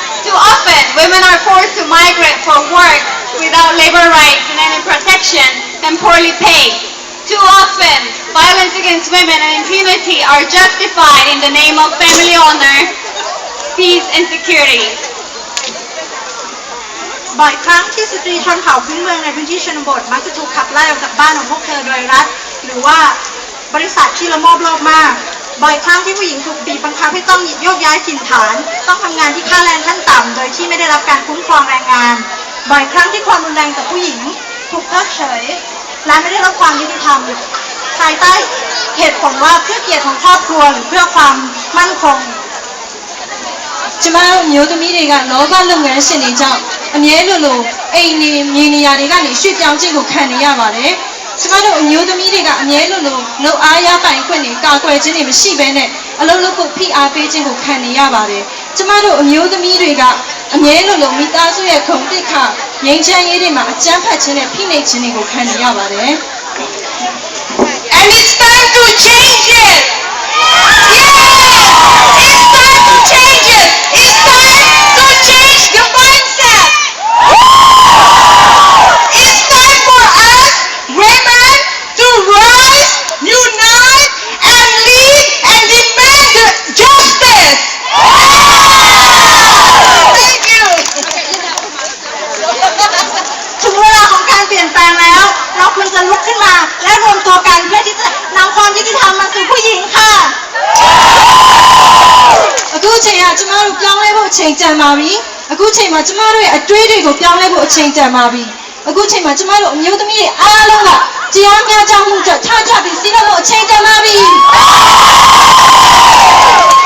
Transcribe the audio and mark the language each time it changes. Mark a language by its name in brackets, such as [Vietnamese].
[English] Too often, women are forced to migrate for work without labor rights and any protection and poorly paid. Too often, violence against women and impunity are justified in the name of family honor, peace and security. [Thai] บ่อยครั้งที่สตรีชนเผ่าพื้นเมืองในพื้นที่ชนบทมักจะถูกขับไล่ออกจากบ้านของพวกเธอโดยรัฐหรือว่าบริษัทที่ละโมบโลภมากบ่อยครั้งที่ผู้หญิงถูกบีบบังคับให้ต้องโยกย้ายถิ่นฐานต้องทำงานที่ค่าแรงขั้นต่ำโดยที่ไม่ได้รับการคุ้มครองแรงงานบ่อยครั้งที่ความรุนแรงต่อผู้หญิงถูกเพิกเฉยและไม่ได้รับความยุติธรรมภายใต้เหตุผลว่าเพื่อเกียรติของครอบครัวหรือเพื่อความมั่นคง [Burmese] ကျမတို့မျိုးသမီးတွေကလောကလုပ်ငန်းရှင်တွေကြောင့်အမြဲလိုအိမ်နေမြေနေရာတွေကနေရွှေ့ပြောင်းခြင်းကိုခံနေရပါတယ်။ကျမတို့အမျိုးသမီးတွေကအမြဲလိုလုပ်အားရပိုင်ခွင့်တွေကာကွယ်ခြင်းတွေမရှိဘဲနဲ့အလုပ်လုပ်ဖို့ဖိအားပေးခြင်းကိုခံနေရပါတယ်။ကျမတို့အမျိုးသမီးတွေကအမြဲလိုမိသားစုရဲ့ဂုဏ်သိက္ခာငြိမ်းချမ်းရေးတွေမှာအကြမ်းဖက်ခြင်းနဲ့ဖိနှိပ်ခြင်းတွေကိုခံနေရပါတယ်။ [English] And it's time to change it. Yes, it's time to change it. It's time to change the mindset. It's time for us women to rise, unite, and lead and demand justice. Thank you. [Thai] ถึงเวลาของการเปลี่ยนแปลงแล้วเราควรจะลุกขึ้นมาและรวมตัวกันเพื่อที่จะนำความยุติธรรมมาสู่ผู้หญิงค่ะ [Burmese] အခုချိန်ကကျမတို့ပြောင်းလဲဖို့အချိန်တန်ပါပြီအခုချိန်မှာကျမတို့ရဲ့အတွေးတွေကိုပြောင်းလဲဖို့အချိန်တန်ပါပြီအခုချိန်မှာကျမတို့အမျိုးသမီးတွေအားလုံးကတရားမျှတမှုအတွက်ထကြပြီးစီးလို့အချိန်တန်ပါပြီ